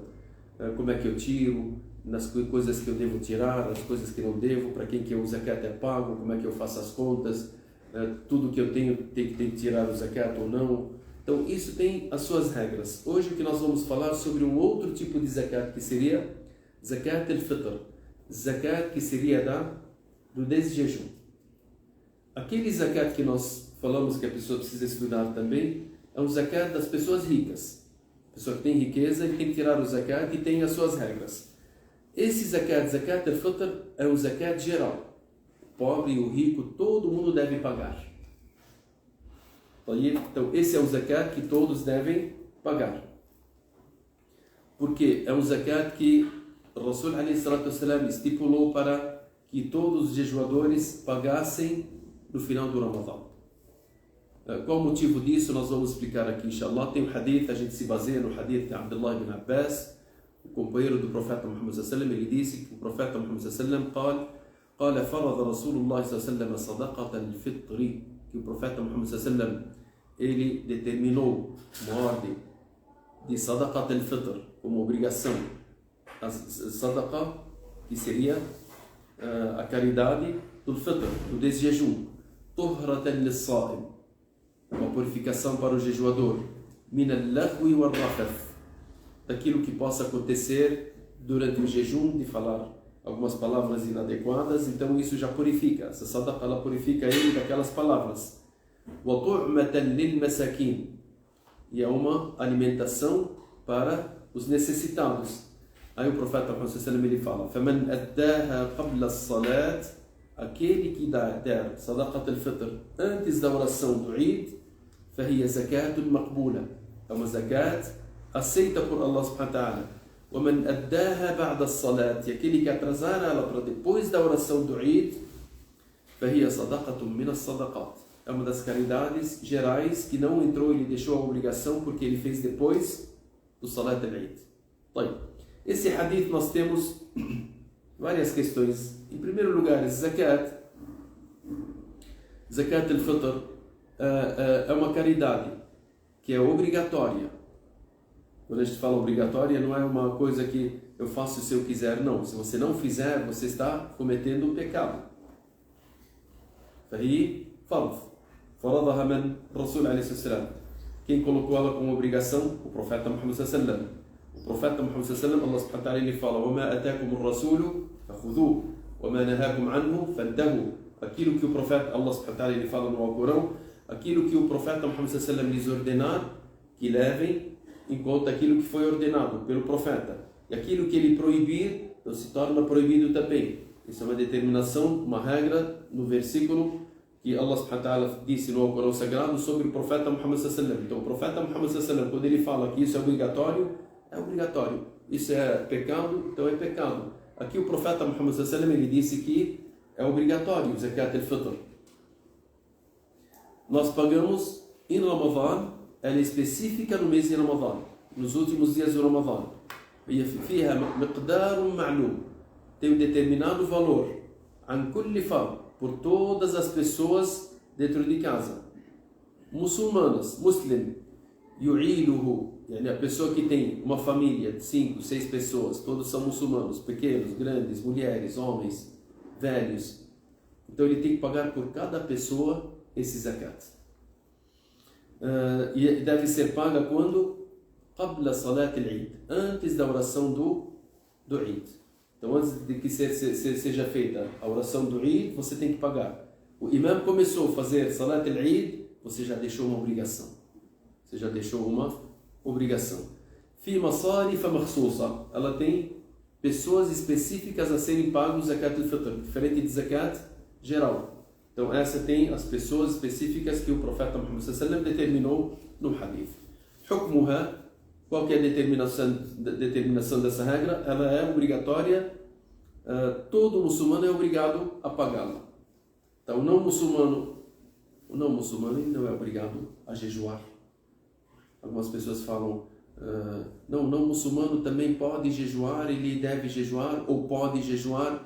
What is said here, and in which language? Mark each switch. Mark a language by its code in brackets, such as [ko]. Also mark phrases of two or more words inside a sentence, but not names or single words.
[pt] Como é que eu tiro, nas coisas que eu devo tirar, as coisas que não devo, para quem que o zakat é pago, como é que eu faço as contas, tudo que eu tenho tem que tirar o zakat ou não. Então isso tem as suas regras. Hoje o que nós vamos falar sobre um outro tipo de zakat, que seria [ar] زكاة الفطر, [pt] zakat que seria do desjejum. Aquele zakat que nós falamos que a pessoa precisa estudar também é um zakat das pessoas ricas. A pessoa que tem riqueza, ele tem que tirar o zakat e tem as suas regras. Esse [ar] زكاة الفطر, [pt] é um zakat geral. O pobre e o rico, todo mundo deve pagar. Então esse é o zakat que todos devem pagar. Porque é um zakat que o Rasul [ar] عليه الصلاة والسلام [pt] estipulou para que todos os jejuadores pagassem no final do Ramadã. Qual o motivo disso? Nós vamos explicar aqui, inshallah. Tem um hadith, a gente se baseia no hadith de Abdullah ibn Abbas, o companheiro do profeta Muhammad [ar] صلى الله عليه وسلم. [pt] Ele disse que o profeta Muhammad [ar] صلى الله عليه وسلم قال فرض رسول الله صلى الله عليه وسلم صدقة الفطر, [pt] que o profeta Muhammad [ar] صلى الله عليه وسلم [pt] ele determinou uma ordem de [ar] صدقة الفطر [pt] como obrigação. A Sadaqa, que seria a caridade do Fitr, do desjejum. [ar] طهرة للصائم, [pt] uma purificação para o jejuador. [ar] من اللغو والرفث, [pt] daquilo que possa acontecer durante o jejum, de falar algumas palavras inadequadas, então isso já purifica. Essa sadaqa, ela purifica ele daquelas palavras. [ar] وطعمة للمساكين, [pt] e é uma alimentação para os necessitados. Aí o profeta Muhammad [ar] صلى الله عليه وسلم [pt] ele fala: [ar] "فمن أداها قبل الصلاة", [pt] aquele que der [ar] صدقة الفطر [pt] antes da oração do Eid, [ar] فهي زكاة مقبولة, [pt] é uma zakat aceita por [ar] الله سبحانه وتعالى. "ومن أداها بعد الصلاة", [pt] e aquele que atrasar ela para depois da oração do Eid, [ar] فهي صدقة من الصدقات, [pt] é uma das caridades gerais que não entrou, ele deixou a obrigação porque ele fez depois do [ar] صلاة العيد. [pt] Esse hadith nós temos várias questões. Em primeiro lugar, [ar] زكاة الفطر [pt] é uma caridade que é obrigatória. Quando a gente fala obrigatória, não é uma coisa que eu faço se eu quiser, não. Se você não fizer, você está cometendo um pecado. [ar] فهي فرض. فرضها من رسول عليه سلام. [pt] Quem colocou ela como obrigação? O profeta Muhammad [ar] صلى الله عليه وسلم. [pt] O profeta Muhammad [ar] صلى الله عليه وسلم, الله سبحانه وتعالى [pt] ele fala: [ar] "وما آتاكم الرسول فخذوه وما نهاكم عنه فانتهوا". [pt] Aquilo que o profeta, [ar] الله سبحانه وتعالى [pt] ele fala no Alcorão, aquilo que o profeta Muhammad [ar] صلى الله عليه وسلم [pt] lhes ordenar, que levem em conta aquilo que foi ordenado pelo profeta. E aquilo que ele proibir, então se torna proibido também. Isso é uma determinação, uma regra no versículo que [ar] الله سبحانه وتعالى [pt] disse no Alcorão Sagrado sobre o profeta Muhammad [ar] صلى الله عليه وسلم. [pt] Então o profeta Muhammad [ar] صلى الله عليه وسلم, [pt] quando ele fala que isso é obrigatório, é obrigatório. Isso é pecado, então é pecado. Aqui o profeta Muhammad [ar] صلى الله عليه وسلم [pt] ele disse que é obrigatório o [ar] زكاة الفطر. [pt] Nós pagamos em Ramadan, ela é específica no mês de Ramadan, nos últimos dias do Ramadan. E [ar] فيها مقدار معلوم, [pt] tem um determinado valor, [ar] عن كل فرد, [pt] por todas as pessoas dentro de casa. Muçulmanas, [ar] مسلم يعوله, [pt] a pessoa que tem uma família de 5, 6 pessoas, todos são muçulmanos, pequenos, grandes, mulheres, homens, velhos. Então ele tem que pagar por cada pessoa esse zakat. E deve ser paga quando? [ar] قبل صلاة العيد, [pt] antes da oração do Eid. Então antes de que seja feita a oração do Eid, você tem que pagar. O imam começou a fazer [ar] صلاة العيد, [pt] você já deixou uma obrigação. Você já deixou uma obrigação. [ar] في مصارف مخصوصة, [pt] ela tem pessoas específicas a serem pagos [ar] زكاة الفطر, [pt] diferente de zakat geral. Então essa tem as pessoas específicas que o profeta Muhammad [ar] صلى الله عليه وسلم [pt] determinou no hadith. Hukmuha, qual que é a determinação dessa regra? Ela é obrigatória, todo muçulmano é obrigado a pagá-la. Então o não muçulmano ele não é obrigado a jejuar. Algumas pessoas falam, não muçulmano também pode jejuar, ele deve jejuar ou pode jejuar.